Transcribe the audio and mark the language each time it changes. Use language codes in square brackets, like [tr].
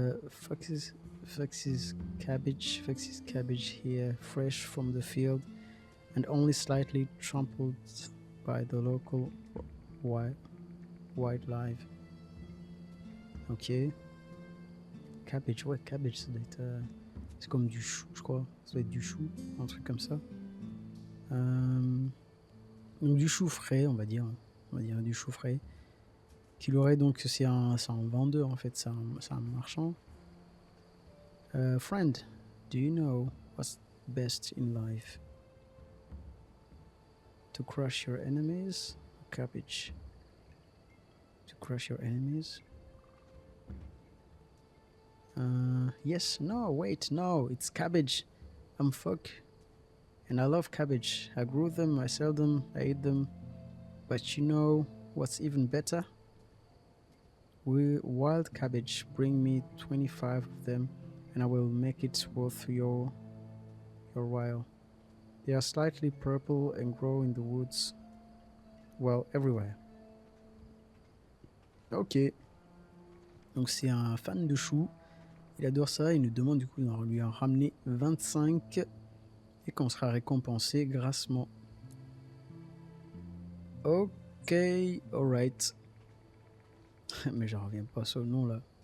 [en] Fox's cabbage here, fresh from the field and only slightly trampled by the local wildlife. Ok. [fr] Cabbage, ouais, cabbage, ça doit être... c'est comme du chou, je crois. Ça doit être du chou, un truc comme ça. Donc du chou frais, on va dire. On va dire du chou frais. Qu'il aurait donc, c'est un vendeur en fait, c'est un marchand. [en] Friend, do you know what's best in life? To crush your enemies? Cabbage. To crush your enemies? Yes, no, wait, no, it's cabbage. I'm fuck. And I love cabbage. I grew them, I sell them, I eat them. But you know what's even better? Wild cabbage. Bring me 25 of them and I will make it worth your while. They are slightly purple and grow in the woods. Well, everywhere. Ok. [fr] Donc c'est un fan de choux. Il adore ça. Il nous demande du coup d'en lui en ramener 25 et qu'on sera récompensé grassement. Ok, alright. Mais j'en reviens pas sur le nom là.